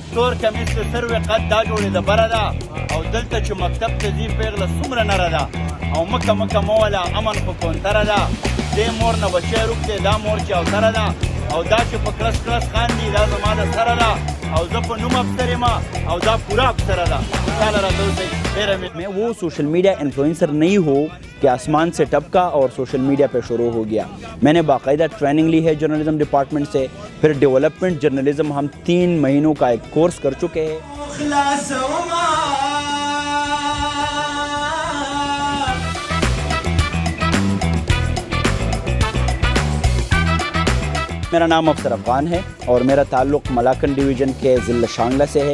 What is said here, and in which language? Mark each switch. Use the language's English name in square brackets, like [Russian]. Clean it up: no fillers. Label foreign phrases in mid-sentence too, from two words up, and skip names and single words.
[Pashto] تور کمیس د سروې قد دا جوړې د بره ده او دلته چې مکتب ته ځي پیغله څومره نره ده او مکه مکه مه وله امن خو کونتره ده دې مور نه بچی روک دی دا مور چې اوتره ده او دا چې په کلس کلس خاندي دا زما د سره ده او زه په نوم افسر یم او دا پوره افسره ده خوشحاله راته اوسئ ډېره [Urdu] میں وہ [English] social media influencer [Urdu] نہیں ہوں کہ آسمان سے ٹپکا اور [English] social media [Urdu] پہ شروع ہو گیا. میں نے باقاعدہ ٹریننگ لی ہے [English] journalism department [Urdu] سے, پھر [English] development journalism [Urdu] ہم 3 مہینوں کا ایک کورس کر چکے ہیں. میرا نام افسر افغان ہے اور میرا تعلق ملاکن ڈویژن کے ضلع شانگلہ سے ہے.